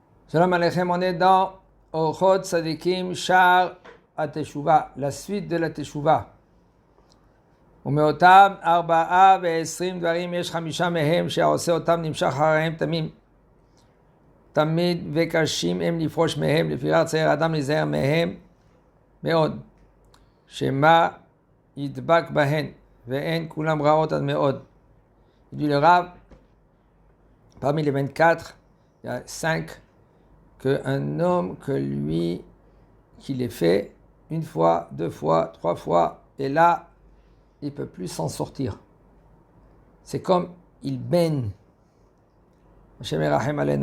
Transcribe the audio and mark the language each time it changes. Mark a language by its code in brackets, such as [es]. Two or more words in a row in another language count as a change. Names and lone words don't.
[he] שלום עליכם, [fr] on est dans Orchot Tzadikim Shar HaTeshuvah, la suite de la Teshuvah. [he] ומאותם 24 דברים יש 5 מהם שהעושה אותם נמשך אחריהם תמיד וקשים הם לפרוש מהם, לפיכך צריך האדם להיזהר מהם מאוד, שמא ידבק בהן, ואין כולם רעות עד מאוד. [fr] Il dit le Rav, parmi les 24, il y a 5 qu'un homme que lui, qui les fait une fois, 2 fois, 3 fois, et là, il ne peut plus s'en sortir. C'est comme il baigne. [he] השם ירחם עלינו.